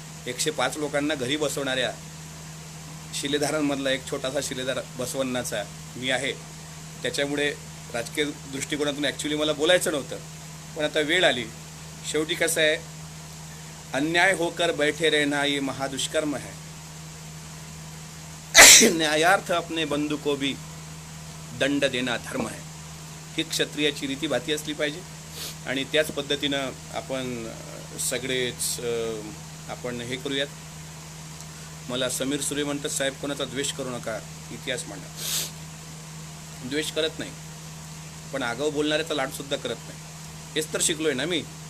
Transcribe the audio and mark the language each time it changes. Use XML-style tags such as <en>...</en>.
<mr>105 लोकांना घरी बसवणाऱ्या शिलेदारांमधला एक छोटासा शिलेदार बसवण्णाचा मी आहे. त्याच्यामुळे राजकीय दृष्टिकोनातून ॲक्च्युली मला बोलायचं नव्हतं, पण आता वेळ आली. शेवटी कसं आहे,</mr> <hi>अन्याय होकर बैठे रहना ये महादुष्कर्म है. न्यायार्थ अपने बंधू को भी दंड देना धर्म है.</hi> <mr>ही क्षत्रियाची रीतीभाती असली पाहिजे. आणि त्याच पद्धतीनं आपण सगळेच आपण हे करूयात. मला समीर सुरे म्हणतात, साहेब कोणाचा द्वेष करू नका, इतिहास मांडा. द्वेष करत नाही, पण आगाऊ बोलणाऱ्याचा लाडसुद्धा करत नाही. हेच तर शिकलो आहे ना मी.</mr>